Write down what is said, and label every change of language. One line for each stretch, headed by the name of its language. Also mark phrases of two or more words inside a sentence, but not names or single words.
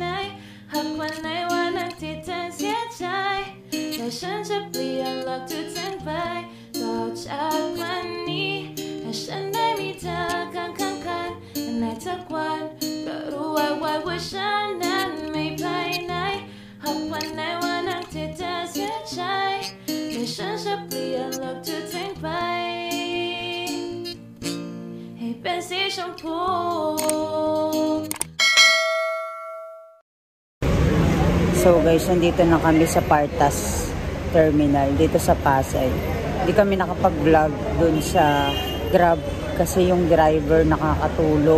Thai: หากวันไหนวันนั้นที่เธอเสียใจแต่ฉันจะเปลี่ยนโลกทุกสิ่งไปต่อจากวันนี้ให้ฉันได้มีเธอข้างกันในทุกวันก็รู้ว่าฉันนั้นไม่ไปไหนหากวันไหนวันนั้นที่เธอเสียใจแต่ฉันจะเปลี่ยนโลกทุกสิ่งไปให้เป็นสีชมพู
English: So guys,
Filipino: nandito na kami sa Partas Terminal, dito sa Pasay. Hindi kami nakapag-vlog dun sa Grab kasi yung driver nakakatulog.